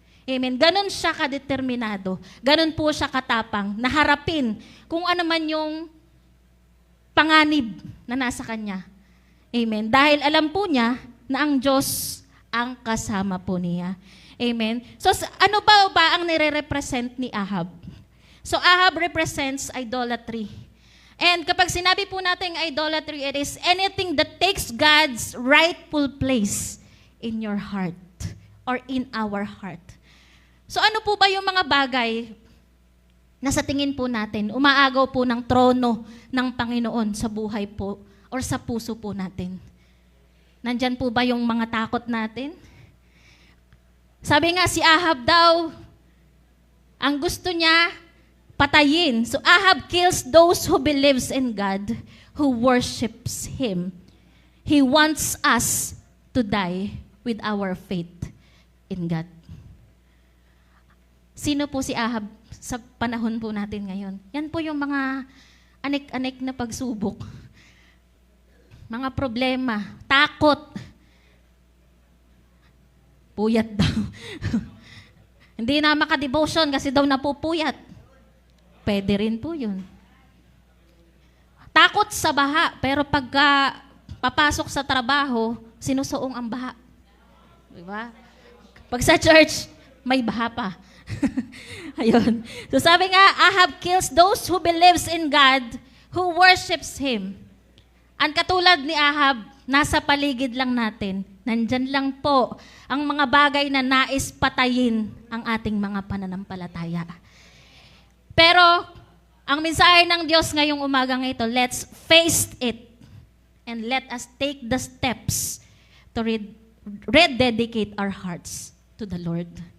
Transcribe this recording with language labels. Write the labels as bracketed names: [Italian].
[Filipino] Amen. Ganon siya kadeterminado. Ganon po siya katapang na harapin kung ano man yung panganib na nasa kanya. Amen. Dahil alam po niya na ang Diyos ang kasama po niya. Amen. So ano ba ang nire-represent ni Ahab? [English] So Ahab represents idolatry. And [Filipino] kapag sinabi po natin [English] idolatry, it is anything that takes God's rightful place in your heart or in our heart. [Filipino] So ano po ba yung mga bagay na sa tingin po natin, umaagaw po ng trono ng Panginoon sa buhay po or sa puso po natin? Nandyan po ba yung mga takot natin? Sabi nga si Ahab daw, ang gusto niya, patayin. [English] So Ahab kills those who believes in God, who worships Him. He wants us to die with our faith in God. [Filipino] Sino po si Ahab sa panahon po natin ngayon? Yan po yung mga anik-anik na pagsubok. Mga problema, takot. Puyat daw. Hindi na makadevotion kasi daw napupuyat. Pwede rin po yun. Takot sa baha, pero pagka papasok sa trabaho, sinusuong ang baha. [English] Diba? [Filipino] Pag sa church, may baha pa. Ayun. [English] So [Filipino] sabi nga, [English] Ahab kills those who believes in God, who worships Him. [Filipino] Ang katulad ni Ahab, nasa paligid lang natin. Nandyan lang po ang mga bagay na nais patayin ang ating mga pananampalataya. Pero, ang mensahe ng Diyos ngayong umagang ito, [English] let's face it and let us take the steps to rededicate our hearts to the Lord.